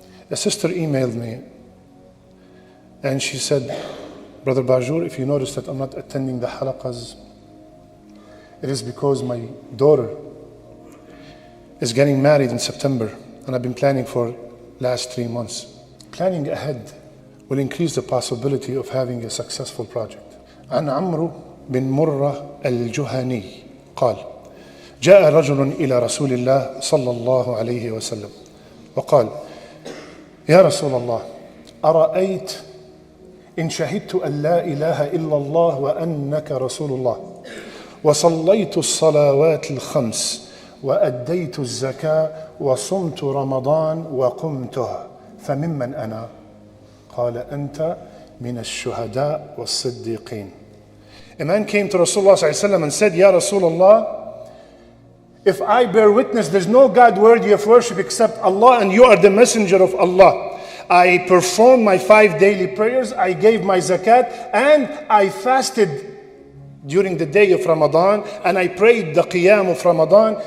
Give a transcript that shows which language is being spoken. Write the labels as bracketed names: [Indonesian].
[English] A sister emailed me and she said, Brother Baajour, if you notice that I'm not attending the halaqas, it is because my daughter is getting married in September and I've been planning for last 3 months. Planning ahead will increase the possibility of having a successful project. [Arabic] عن عمرو بن مرة الجهني قال جاء رجل إلى رسول الله صلى الله عليه وسلم وقال يا رسول الله أرأيت إن شهدت أن لا إله إلا الله وأنك رسول الله وصليت الصلوات الخمس وأديت الزكاة وصمت رمضان وقمته فممن أنا؟ قال أنت من الشهداء والصديقين. [English] A man came to Rasulullah ﷺ and said, Ya Rasulullah, if I bear witness there's no God worthy of worship except Allah and you are the messenger of Allah, I performed my 5 daily prayers, I gave my zakat, and I fasted during the day of Ramadan, and I prayed the Qiyam of Ramadan.